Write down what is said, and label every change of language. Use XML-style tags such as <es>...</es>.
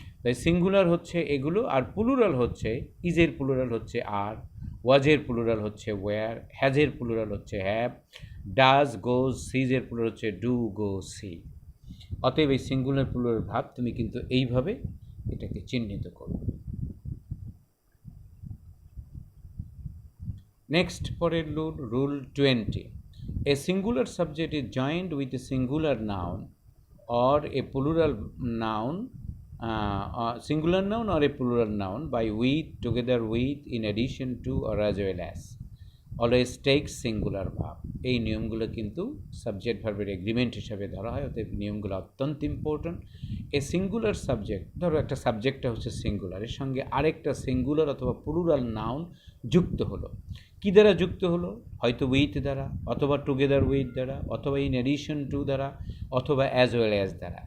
<bn>তাই সিঙ্গুলার হচ্ছে এগুলো, আর প্লুরাল হচ্ছে ইজের প্লুরাল হচ্ছে আর, ওয়াজের প্লুরাল হচ্ছে ওয়্যার, হ্যাজের প্লুরাল হচ্ছে হ্যাভ, ডাজ, গোজ, সিজের প্লুরাল হচ্ছে ডু, গো, সি। অতএব এই সিঙ্গুলার প্লুরাল ভাব তুমি কিন্তু এইভাবে এটাকে চিহ্নিত করবে।</bn> <en>Next পরের rule 20, a singular subject is joined with a singular noun or a plural noun, singular noun or a plural noun by with, together with, in addition to, or as well as, always takes singular verb.</en> <bn>এই নিয়মগুলো কিন্তু subject ভার্বের agreement হিসাবে ধরা হয়, অতএব নিয়মগুলো অত্যন্ত ইম্পর্ট্যান্ট। এ সিঙ্গুলার সাবজেক্ট, ধরো একটা সাবজেক্টটা হচ্ছে সিঙ্গুলার, এর সঙ্গে আরেকটা সিঙ্গুলার অথবা প্লুরাল নাউন যুক্ত হলো। কী দ্বারা যুক্ত হলো? হয়তো উইথ দ্বারা, অথবা টুগেদার উইথ দ্বারা, অথবা ইন অ্যাডিশন টু দ্বারা, অথবা অ্যাজ ওয়েল অ্যাজ দ্বারা।</bn>